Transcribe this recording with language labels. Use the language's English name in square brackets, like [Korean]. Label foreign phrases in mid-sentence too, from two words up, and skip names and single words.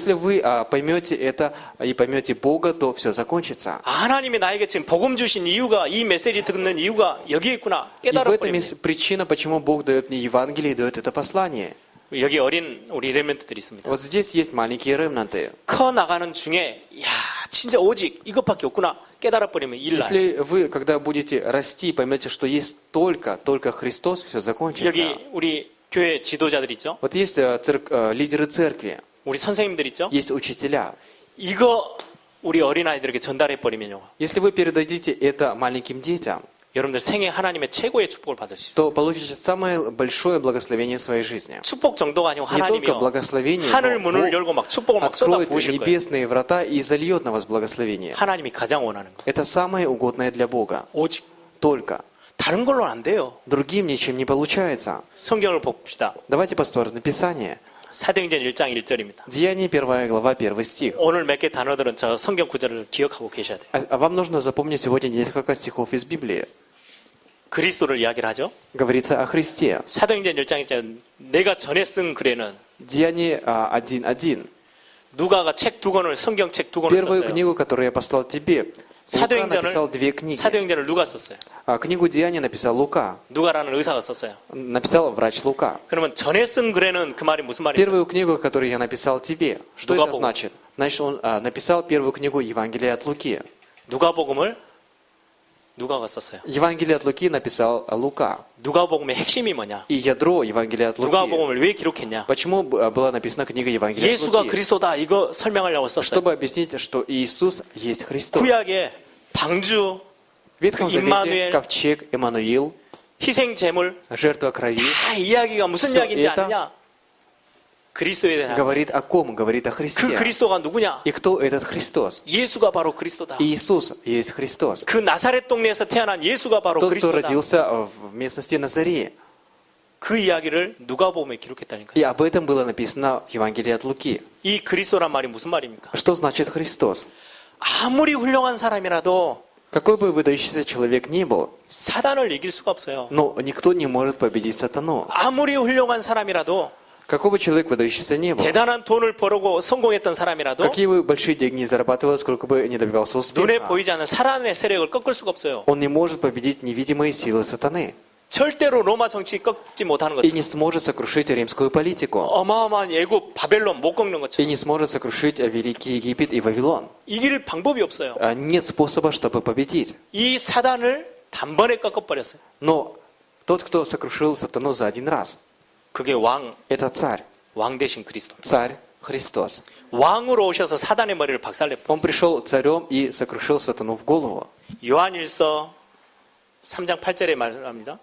[Russian] Если вы поймете это и поймете Бога, то все закончится. [Korean] 하나님이 나에게 지금 복음 주신 이유가 이 메시지 듣는 이유가 여기에 있구나 [Russian] И в этом [Korean] 깨달아버립니다. [Russian] есть причина, почему Бог дает мне Евангелие и дает это послание. [Korean] 여기 어린 우리 레멘트들이 있습니다. [Russian] Вот здесь есть маленькие ремнанты. [Korean] 커 나가는 중에 야 진짜 오직 이것밖에 없구나 깨달아버리면 일 나요. [Russian] Если вы, когда будете расти, поймете, что есть только Христос, все закончится. [Korean] 여기 우리 교회 지도자들 있죠? [Russian] Вот есть лидеры церкви, [Korean] 우리 선생님들 있죠? [Russian] есть учителя. [Korean] 이거 우리 어린아이들에게 전달해버리면요. [Russian] Если вы передадите это маленьким детям, [Korean] 여러분들 생애 하나님의 최고의 축복을 받을 수 있어요. [Russian] то получите самое большое благословение в своей жизни. [Korean] 축복 정도가 아니고 [Russian] Не только [Korean] 하나님이요. [Russian] благословение, [Korean] 하늘 [Russian] но [Korean] 문을 [Russian] Бог [Korean] 열고 막 축복을 막 쏟아 [Russian] откроет [Korean] 부으실 거예요. [Russian] небесные врата и зальет на вас благословение. [Korean] 하나님이 가장 원하는 거. [Russian] Это самое угодное для Бога. [Korean] 오직 [Russian] Только. [Korean] 다른 걸로는 안 돼요. [Russian] Другим ничем не получается. [Korean] 성경을 봅시다. [Russian] Давайте посмотрим Писание. [Korean] 사도행전 1장 1절입니다. [Russian] Деяние 1 глава 1 стих. [Korean] 오늘 몇 개 단어들은 저 성경 구절을 기억하고 계셔야 돼요. [Russian] А вам нужно запомнить сегодня несколько стихов из Библии. [Korean] 그리스도를 이야기를 하죠. [Russian] Говорится о Христе. [Korean] 사도행전 1장 1절 내가 전에 쓴 글에는 [Russian] Деяние 1.1. [Korean] 누가가 책 두 권을 성경 책 두 권을 [Russian] Первую [Korean] 썼어요. [Russian] книгу, которую я послал тебе, Лука написал две книги. [Korean] 사도행전을 누가 썼어요? [Russian] Книгу Деяния написал Лука. [Korean] 누가라는 의사가 썼어요. [Russian] Написал врач Лука. [Korean] 그러면 전에 쓴 글에는 그 말이 무슨 말입니까? [Russian] Первую книгу, которую я написал тебе, что это [Korean] 누가복음. [Russian] значит? Значит, он написал первую книгу Евангелия от Луки. [Korean] 누가복음을 누가가 썼어요. [Russian] Евангелие от Луки написал Лука. [Korean] 누가복음의 핵심이 뭐냐? [Russian] И ядро Евангелия от Луки. [Korean] 누가복음을 왜 기록했냐? [Russian] Почему была написана книга Евангелия от [Korean] 예수가 [Russian] Луки? [Korean] 그리스도다 이거 설명하려고 썼어요. [Russian] Чтобы объяснить, что Иисус есть Христос. [Korean] 구약의 방주, [Russian] В Ветхом Завете Иммануэль. ковчег, Эммануил, [Korean] 희생 제물 [Russian] жертва крови [Korean] 다 이야기가 무슨 [Russian] Всё [Korean] 이야기인지 [Russian] это [Korean] 아느냐? 그리스도에 대한 [Russian] говорит о ком? Говорит о [Korean] 그 [Russian] Христе. [Korean] 그리스도가 누구냐? [Russian] И кто этот Христос? [Korean] 예수가 바로 그리스도다. [Russian] Иисус есть Христос. [Korean] 그 나사렛 동네에서 태어난 예수가 바로 [Russian] Тот, кто [Korean] 그리스도다. [Russian] родился в местности Назарее. [Korean] 그 이야기를 누가복음에 기록했다니까요. [Russian] И об этом было написано в Евангелии от Луки. [Korean] 이 그리스도란 말이 무슨 말입니까? [Russian] Что значит Христос? [Korean] 아무리 훌륭한 사람이라도 [Russian] Какой бы выдающийся человек ни был, [Korean] 사단을 이길 수가 없어요. [Russian] но никто не может победить сатану. [Korean] 아무리 훌륭한 사람이라도 [Russian] Какой бы человек выдающийся не был, [Korean] 대단한 돈을 벌고 성공했던 사람이라도 [Russian] какие бы большие деньги не зарабатывал, сколько бы не добивался [Korean] 눈에 [Russian] успеха, [Korean] 보이지 않는 사단의 세력을 꺾을 수가 없어요. [Russian] он не может победить невидимые силы сатаны [Korean] 절대로 로마 정치 꺾지 못하는 [Russian] и [Korean] 것처럼 [Russian] не сможет сокрушить римскую политику, [Korean] 어마어마한 애굽 바벨론 못 꺾는 [Russian] и [Korean] 것처럼 [Russian] не сможет сокрушить великий Египет и Вавилон. [Korean] 이길 방법이 없어요. [Russian] Нет способа, чтобы победить. [Korean] 이 사단을 단번에 꺾어버렸어요. [Russian] Но тот, кто сокрушил сатану за один раз, [Korean] 그게 왕 [Russian] это царь, [Korean] 대신 그리스도. [Russian] царь Христос. [Korean] 왕으로 오셔서 사단의 머리를 박살내 [Russian] Он [Korean] 버렸어요. [Russian] пришел царем и сокрушил сатану в голову. [Korean] 요한일서 3장 8절에 말합니다.